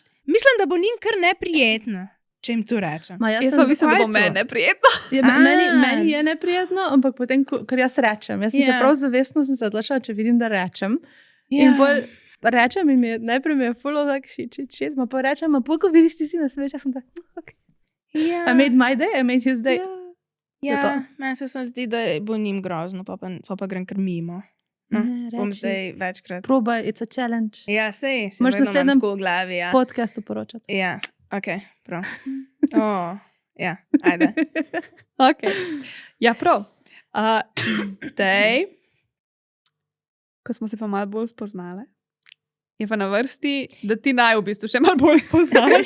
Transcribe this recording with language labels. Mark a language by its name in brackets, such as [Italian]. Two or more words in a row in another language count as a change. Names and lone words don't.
[Slovenian] Mislim, da bo njim kar neprijetno, če jim to rečem. Ma, Jaz pa mislim, da bo meni neprijetno. Meni je neprijetno, ampak potem, ker jaz rečem. Jaz sem se prav zavestno odločila, če vidim, da rečem. In bolj rečem in najprej mi je fulo tak shit, ma pa rečem, ma ko vidiš, ti si nasmeješ, jaz sem tak, [English] okay. I made my day, I made his day. [Slovenian] Ja, meni se zdi, da bo njim grozno, pa grem kar mimo. No, bom zdaj večkrat. Probaj, [English] it's a challenge. [Slovenian] Ja, sej, si Moš vedno naslednjem imam tako v glavi, ja. Podcastu poročati. Ja, okej, prav. Ja, ajde. Okay. Ja, prav. Zdaj, ko smo se pa malo bolj spoznale, je pa na vrsti, da ti naj v bistvu še malo bolj spoznaš.